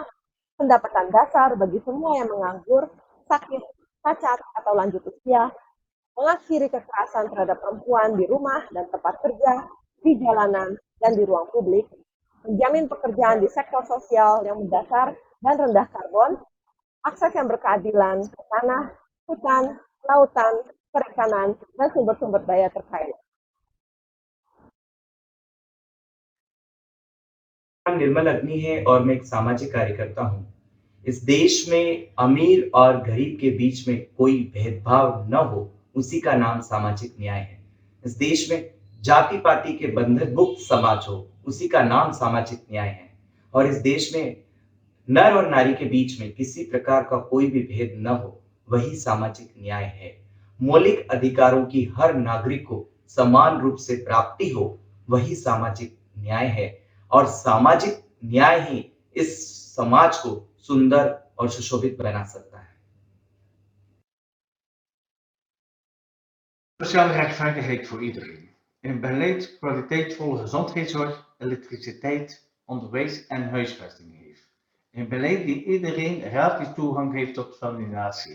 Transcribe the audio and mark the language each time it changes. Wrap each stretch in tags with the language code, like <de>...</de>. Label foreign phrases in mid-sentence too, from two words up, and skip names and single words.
<id>pendapatan dasar bagi semua yang menganggur, sakit, cacat, atau lanjut usia, mengakhiri kekerasan terhadap perempuan di rumah dan tempat kerja, di jalanan, dan di ruang publik, menjamin pekerjaan di sektor sosial yang mendasar dan rendah karbon, akses yang berkeadilan ke tanah, hutan, lautan, perikanan, dan sumber-sumber daya terkait.</id> <hi>निर्मल अग्नि है और मैं एक सामाजिक कार्यकर्ता हूँ। इस देश में अमीर और गरीब के बीच में कोई भेदभाव न हो, उसी का नाम सामाजिक न्याय है। इस देश में जाति पाति के बंधन मुक्त समाज हो, उसी का नाम सामाजिक न्याय है। और इस देश में नर और नारी के बीच में किसी प्रकार का कोई भी भेद न हो, वही सामाजिक न्याय है। मौलिक अधिकारों की हर नागरिक को समान रूप से प्राप्ति हो, वही सामाजिक न्याय है। और सामाजिक न्याय ही इस समाज को सुंदर और सुशोभित बना सकता है।</hi> <nl>Sociale rechtvaardigheid voor iedereen. Een beleid kwaliteitsvolle gezondheidszorg, elektriciteit, onderwijs en huisvesting heeft. Een beleid die iedereen gratis toegang heeft tot vaccinatie.</nl>